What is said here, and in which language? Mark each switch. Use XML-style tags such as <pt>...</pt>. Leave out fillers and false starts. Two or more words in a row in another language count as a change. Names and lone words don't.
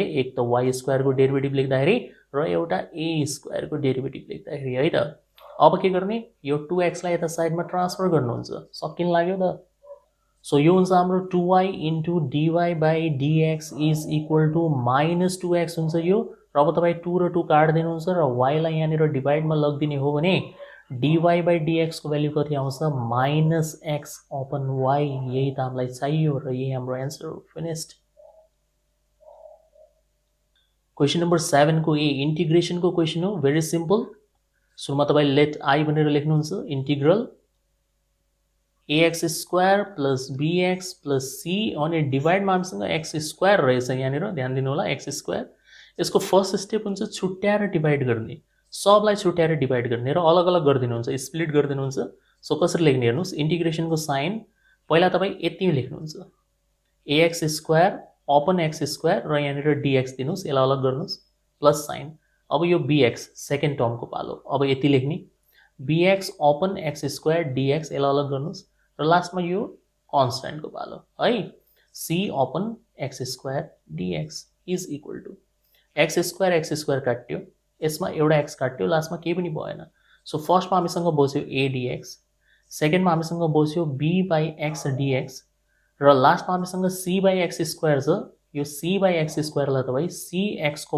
<ne>एक त</ne> <en>y squareको derivative</en> <ne>लेख्दाखेरि र एउटा</ne> <en>a squareको derivative</en> <ne>लेख्दाखेरि है त अब के गर्ने यो 2x लाई यता</ne> <en>sideमा transfer</en> <ne>गर्नुहुन्छ सकिन लाग्यो त सो यो हुन्छ हाम्रो</ne> <en>2y into dy by dx is equal to minus 2x</en> <ne>हुन्छ यो र अब तपाईँ 2 र 2 काट्दिनुहुन्छ र y लाई यहाँनिर डिभाइडमा लगिदिने हो भने</ne> <en>dy by dx</en> <ne>को भ्याल्यु कति आउँछ</ne> <en>minus x upon y</en> <ne>यही त हामीलाई चाहियो र यही हाम्रो एन्सर हो फिनिस्ड</ne> <en>question number 7</en> <ne>को ए इन्टिग्रेसन को क्वेसन हो</ne> <en>very simple</en> <ne>सुरुमा तपाईं</ne> <en>let I</en> <ne>भनेर लेख्नुहुन्छ</ne> <en>integral ax square plus bx plus c</en> <ne>अनि डिभाइडमा हामीसँग</ne> <en>x square</en> <ne>रहेछ यहाँनिर ध्यान दिनु होला</ne> <en>x square</en> <ne>यसको</ne> <en>first step</en> <ne>हुन्छ छुट्याएर डिभाइड गर्ने सबलाई छुट्याएर डिभाइड गर्ने र अलग अलग गरिदिनुहुन्छ स्प्लिट गरिदिनुहुन्छ सो कसरी लेख्ने हेर्नुहोस् इन्टिग्रेसनको साइन पहिला तपाईँ यति लेख्नुहुन्छ ax</ne> <en>square upon x square</en> <ne>र यहाँनिर dx दिनुहोस् यसलाई अलग गर्नुहोस्</ne> <en>plus sign</en> <ne>अब यो</ne> <en>bx second termको</en> <ne>पालो अब यति लेख्ने</ne> <en>bx upon x square dx</en> <ne>यसलाई अलग गर्नुहोस् र लास्टमा यो कन्स्ट्यान्टको पालो है</ne> <en>c upon x square dx is equal to x square</en> <ne>काट्यो यसमा एउटा x काट्यो लास्टमा केही पनि भएन सो फर्स्टमा हामीसँग बस्यो a dx सेकेन्डमा हामीसँग बस्यो</ne> <en>b by x dx</en> <ne>र लास्टमा हामीसँग</ne> <en>c by x square</en> <ne>छ यो</ne> <en>c by x squareलाई</en> <ne>तपाईँ cx को</ne>